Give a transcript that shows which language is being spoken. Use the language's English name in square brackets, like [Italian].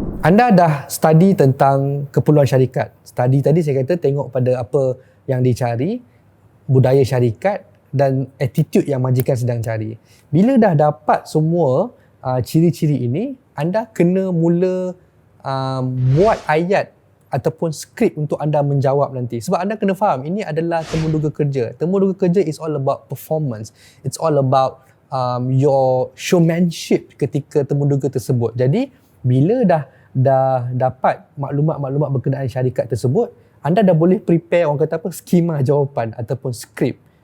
[Malay] Anda dah study tentang keperluan syarikat. Study tadi saya kata tengok pada apa yang dicari, budaya syarikat dan attitude yang majikan sedang cari. Bila dah dapat semua ciri-ciri ini, anda kena mula buat ayat ataupun skrip untuk anda menjawab nanti. Sebab anda kena faham, ini adalah temuduga kerja. Temuduga kerja [English] is all about performance. It's all about your showmanship [Malay] ketika temuduga tersebut. Jadi, bila dah dapat maklumat-maklumat berkenaan syarikat tersebut, anda dah boleh prepare orang kata skema jawapan ataupun skrip.